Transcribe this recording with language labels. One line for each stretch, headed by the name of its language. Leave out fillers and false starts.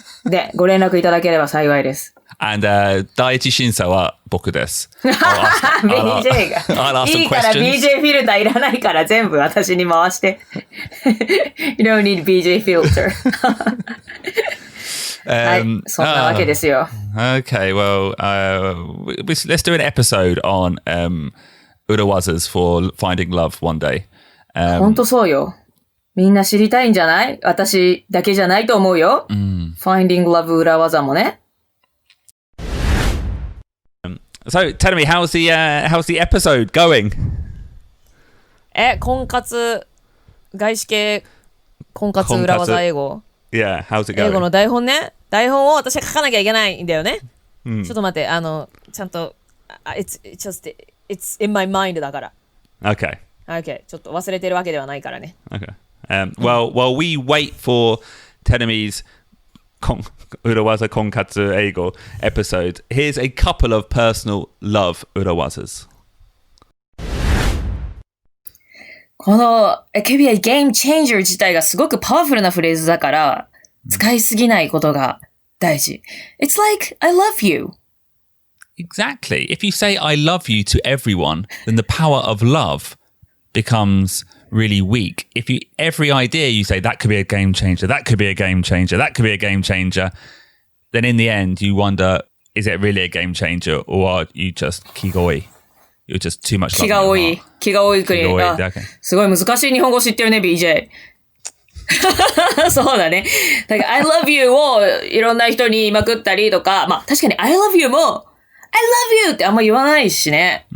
Japanese: で、ご連絡いただければ幸いです。 And 第一審査は僕です。 BJ が。
English: I'll ask some
Japanese: いいから
English: questions.
Japanese: BJ フィルターいらないから全部私に回して。
English: You don't need BJ filter.
Japanese: はい、そんなわけですよ。
English: Okay, well, let's do an episode on Urawazas for finding love one day.
Japanese: ほんとそうよ。みんな知りたいんじゃない？私だけじゃないと思うよ。 Finding love 裏技もね。
English: So, tell me, how's the episode going?
Japanese: 婚活、外資系婚活裏技英語。
English: Yeah, how's it going?
Japanese: 英語の台本ね。台本を私が書かなきゃいけないんだよね。ちょっと待って、ちゃんと、
English: it's in my mind
Japanese: だから。
English: Okay. Okay. ちょっと忘れてるわけではないからね。 Okay. Well, while we wait for Terumi's Urawaza Konkatsu Eigo episode, here's a couple of personal love Urawazas.
Japanese: この
English: It could be a game changer
Japanese: 自体がすごくパワフルなフレーズだから、使いすぎないことが大事。
English: It's like, I love you. Exactly. If you say I love you to everyone, then the power of love becomes really weak. If you every idea you say that could be a game changer, that could be a game changer, that could be a game changer, then in the end you wonder, is it really a game changer or are you just kigoi? You're just too much love.
Japanese: 気が多い国。すごい難しい日本語知ってるね、BJ。そうだね。だから
English: I love you
Japanese: をいろんな人に言いまくったりとか、まあ確かに I love you もI love you ってあんま言わないしね。